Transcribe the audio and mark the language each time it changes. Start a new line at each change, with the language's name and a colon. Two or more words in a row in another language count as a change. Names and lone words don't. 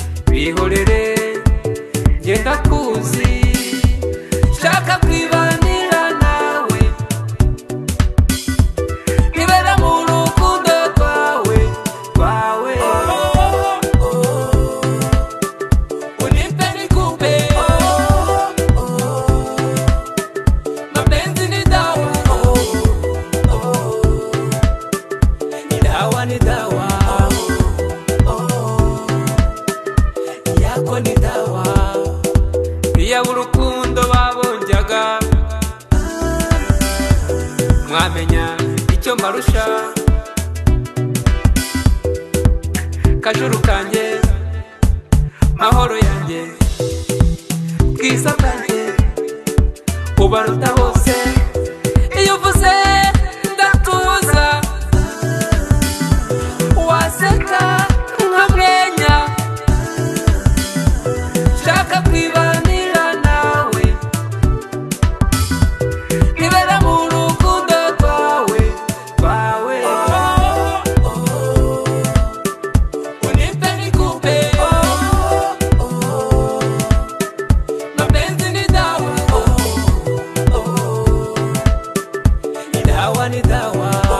Kinyarwanda: Bihorere, ngenda kuzi. Shaka kwibanira nawe. Nibera mu rukundo rwawe, rwawe.
Swahili: Unipe nikupe. Mapenzi ni dawa. Ni dawa, ni dawa. Yako ni dawa.
Kinyarwanda: Iya urukundo babonjaga. Mwamenya icyo mbarusha. Kajuru kanjye, mahoro yanjye, bwiza bwanjye, ubaruta bose. Iyo uvuze ndatuza, waseka nkamwenya. Shaka kwibanira nawe. Nibera mu rukundo rwawe, rwawe.
Swahili: Unipe nikupe. Mapenzi ni dawa. Ni dawa, ni dawa.